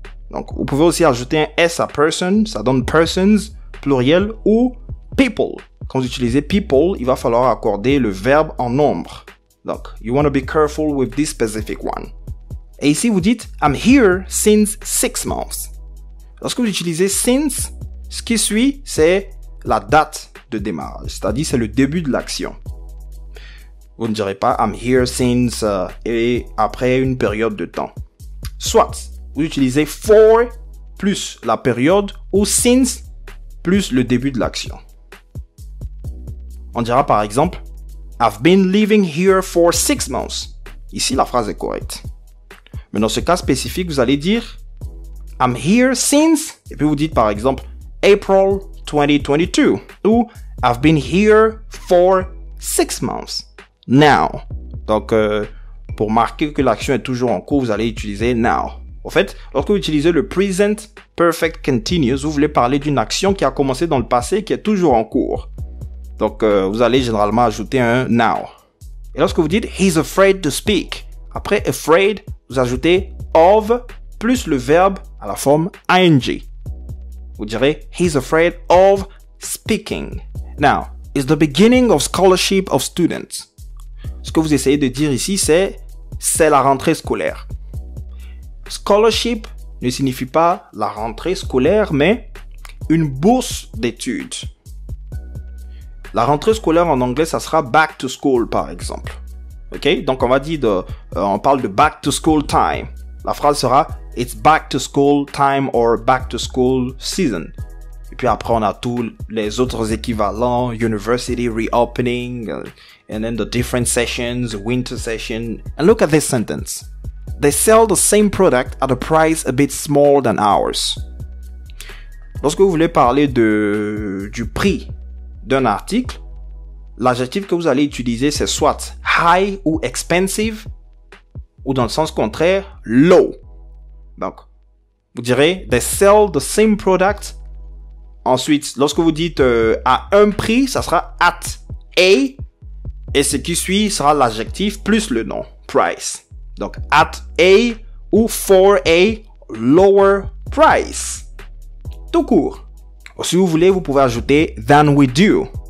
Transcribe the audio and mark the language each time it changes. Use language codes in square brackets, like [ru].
[fr] Donc, vous pouvez aussi ajouter un S à person, ça donne persons, pluriel, ou people. Quand vous utilisez people, il va falloir accorder le verbe en nombre. [en] Donc, you want to be careful with this specific one. [fr] Et ici, vous dites, [en] I'm here since 6 months. [fr] Lorsque vous utilisez since, ce qui suit, c'est la date de démarrage. C'est-à-dire, c'est le début de l'action. Vous ne direz pas, [en] I'm here since, [fr] et après une période de temps. Soit, vous utilisez for plus la période ou since plus le début de l'action. On dira par exemple, [en] I've been living here for 6 months. [fr] Ici, la phrase est correcte. Mais dans ce cas spécifique, vous allez dire, [en] I'm here since, [fr] et puis vous dites par exemple, [en] April 2022. Ou, I've been here for 6 months. Now. [fr] Donc, pour marquer que l'action est toujours en cours, vous allez utiliser now. En fait, lorsque vous utilisez le present perfect continuous, vous voulez parler d'une action qui a commencé dans le passé et qui est toujours en cours. Donc, vous allez généralement ajouter un now. Et lorsque vous dites [en] he's afraid to speak, [fr] après afraid, vous ajoutez of plus le verbe à la forme ing. Vous direz [en] he's afraid of speaking. Now, it's the beginning of scholarship of students. [fr] Ce que vous essayez de dire ici, c'est la rentrée scolaire. Scholarship ne signifie pas la rentrée scolaire, mais une bourse d'études. La rentrée scolaire en anglais, ça sera [en] back to school, [fr] par exemple. Ok? Donc, on va dire on parle de [en] back to school time. [fr] La phrase sera [en] it's back to school time or back to school season. [fr] Et puis après, on a tous les autres équivalents, [en] university reopening, and then the different sessions, winter session. And look at this sentence. They sell the same product at a price a bit smaller than ours. [fr] Lorsque vous voulez parler du prix d'un article, l'adjectif que vous allez utiliser, c'est soit high ou expensive, ou dans le sens contraire, low. Donc, vous direz, [en] they sell the same product. [fr] Ensuite, lorsque vous dites à un prix, ça sera at a, et ce qui suit sera l'adjectif plus le nom, price. Donc, at a ou [en] for a lower price. [fr] Tout court. Ou si vous voulez, vous pouvez ajouter [en] than we do.